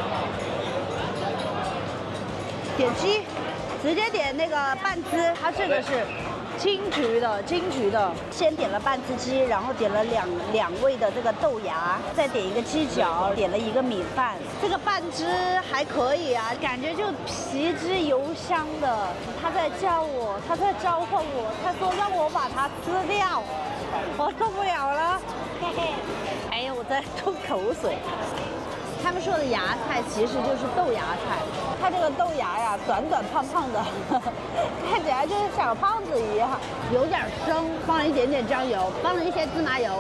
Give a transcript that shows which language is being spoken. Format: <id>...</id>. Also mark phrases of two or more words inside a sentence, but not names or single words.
<zh>點雞，直接點那個半隻，它這個是金桔的，先點了半隻雞，然後點了兩味的這個豆芽，再點一個雞腳，點了一個米飯。這個半隻還可以啊，感覺就皮汁油香的。他在叫我，他在召喚我，他說讓我把它吃掉，我受不了了。哎呀，我在吐口水。他們說的芽菜其實就是豆芽菜，它這個豆芽呀，短短胖胖的，看起來就是小胖子一樣，有點生，放了一點點醬油，放了一些芝麻油。</zh>